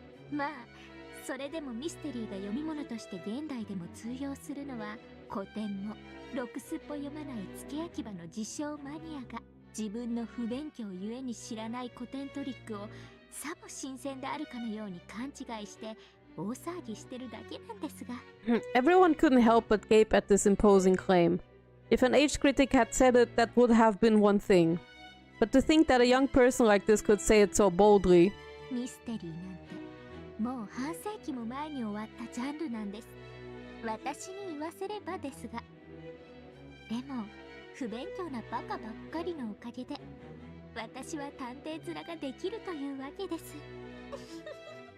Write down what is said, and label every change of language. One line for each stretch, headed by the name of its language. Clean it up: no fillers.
Japanese: まあそれでもミステリーが読み物として現代でも通用するのは、古典もろくすっぽ読まない付け焼き場の自称マニアが自分の不勉強ゆえに知らない古典トリックをさも新鮮であるかのように勘違いして大騒ぎしてるだけなんですが。
English: Everyone couldn't help but gape at this imposing claim. If an age critic had said it, that would have been one thing. But to think that a young person like this could say it so boldly.
Japanese: ミステリーなんてもう半世紀も前に終わったジャンルなんです。私に言わせればですが。でも不勉強なバカばっかりのおかげで私は探偵面ができるというわけです。